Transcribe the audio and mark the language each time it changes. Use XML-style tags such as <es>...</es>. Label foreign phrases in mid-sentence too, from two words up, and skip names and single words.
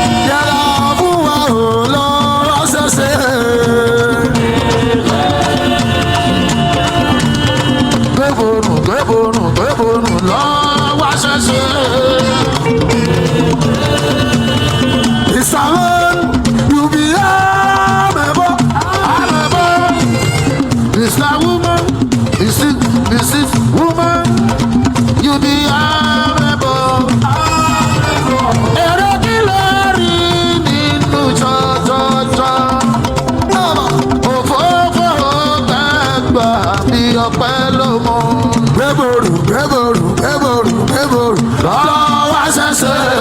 <yo>Yàrá fún wa ò lọ ṣẹ̀ṣẹ̀. Gbéborùn, gbéborùn, gbéborùn lọ wá ṣẹ̀ṣẹ̀.</yo> <pcm>It's a man, you be amebo, amebo. It's a woman, it's a, it's a woman, you be amebo.</pcm> <yo>Èrè kí lè rí nínú jọjọjọ? Òfófó gbẹgbà bí ọpẹ́ ló mú. Gbéborùn, gbéborùn, gbéborùn, gbéborùn lọ wá ṣẹ̀ṣẹ̀.</yo>